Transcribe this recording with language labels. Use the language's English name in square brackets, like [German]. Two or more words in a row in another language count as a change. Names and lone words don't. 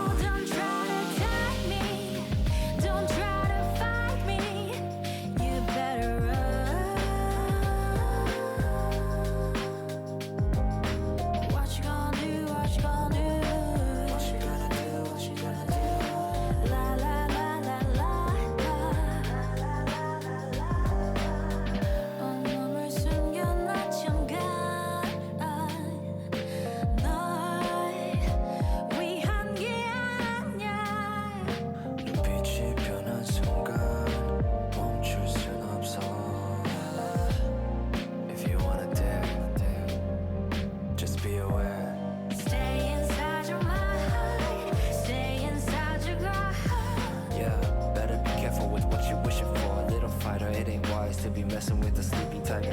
[English] Oh, don't try to tie me, don't try to fight me, you better run. What you gonna do, what you gonna do, What you gonna do, what you gonna do? la la la la la la. [Korean] 오늘 숨겨놔 잠깐 널 위한 게 아니야. 눈빛이 변한 순간 멈출 순 없어. [English] If you wanna dare, just be aware. Stay inside your mind, stay inside your gut. Yeah, better be careful with what you're wishing for. Little fighter, it ain't wise to be messing with a sleeping tiger.